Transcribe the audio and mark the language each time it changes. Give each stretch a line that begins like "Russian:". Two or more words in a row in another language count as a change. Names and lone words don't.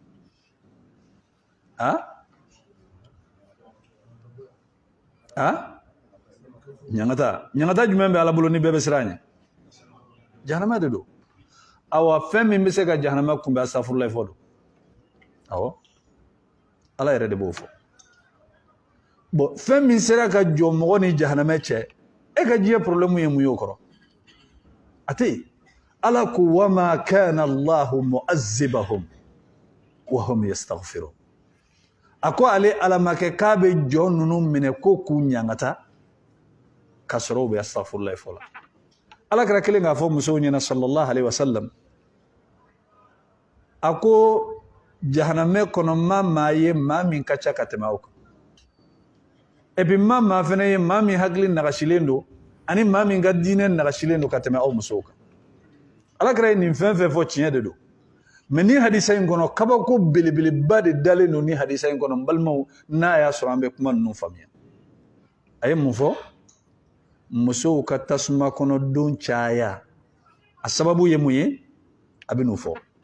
Bambara: ɲaŋata jumɛn bɛ Ala bolo ni bɛɛ bɛ siran a ɲɛ jahanama de don awa fɛn min bɛ se ka jahanama kunbɛn astaghfirullah fɔ don awɔ Ala yɛrɛ de b'o fɔ bon fɛn min sera ka jɔ mɔgɔ ni jahanama cɛ e ka diɲɛ problème ye mun ye o kɔrɔ a tɛ yen Ala ko
Arabic: وما كان الله معذبهم وهم يستغفرون
Bambara: a ko ale Ala ma kɛ k'a bɛ jɔ ninnu minɛ ko k'u ɲaŋata ka sɔrɔ u bɛ astaghfirullah fɔ la Ala kɛra kelen k'a fɔ musow ɲɛna
Arabic: صلى الله عليه وسلم
Bambara: a ko jahanamɛ kɔnɔ maa ye maa min ka ca ka tɛmɛ aw kan
French: et puis
Bambara: maa fana ye maa min hakili nagasilen don ani maa min ka diinɛ nagasilen don ka tɛmɛ aw musow kan Ala kɛra ye nin fɛn fɛn fɔ tiɲɛ de don mais ni hadisa in kɔnɔ kabako belebeleba de dalen don ni hadisa in kɔnɔ n balimaw n'a y'a sɔrɔ an bɛ kuma ninnu faamuya a ye mun fɔ musow ka tasuma kɔnɔ don caya a sababu ye mun ye a bɛ n'o fɔ